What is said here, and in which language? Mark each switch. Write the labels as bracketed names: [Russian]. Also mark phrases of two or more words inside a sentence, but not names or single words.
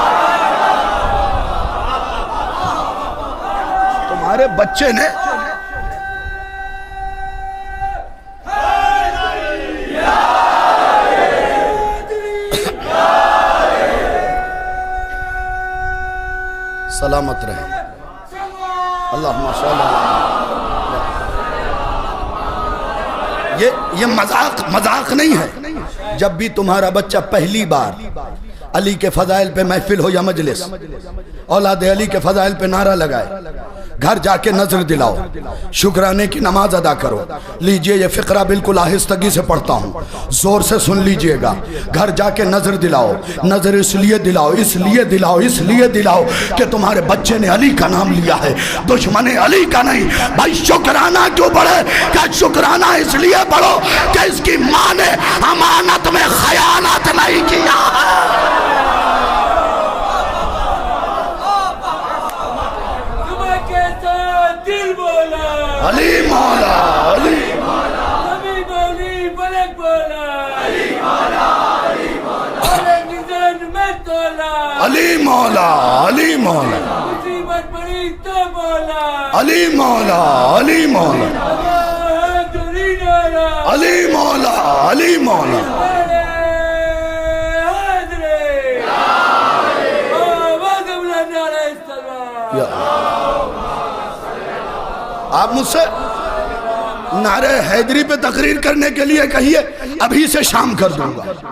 [Urdu] تمہارے بچے نے سلامت رہے. [Arabic] اللهم صل على. [Urdu] یہ مذاق نہیں ہے. جب بھی تمہارا بچہ پہلی بار علی کے فضائل پہ محفل ہو یا مجلس، اولاد علی کے فضائل پہ نعرہ لگائے، گھر جا کے نذر دلاؤ، شکرانے کی نماز ادا کرو. لیجیے یہ فقرہ بالکل آہستگی سے پڑھتا ہوں، زور سے سن لیجیے گا. گھر جا کے نذر دلاؤ. نذر اس لیے دلاؤ، اس لیے دلاؤ، اس لیے دلاؤ کہ تمہارے بچے نے علی کا نام لیا ہے، دشمن علی کا نہیں. بھائی شکرانہ کیوں پڑھے؟ کیا شکرانہ اس لیے پڑھو کہ اس کی ماں نے امانت میں خیانت نہیں کیا ہے. علی مولا، علی مولا, علی بلک بولا، علی مولا، علی مولا, अली मौला, علی مولا، علی مولا, مصیبت پڑی تو بولا, علی مولا، علی مولا، علی مولا، علی مولا. آپ مجھ سے نعرۂ حیدری پہ تقریر کرنے کے لیے کہیے، ابھی سے شام کر دوں گا.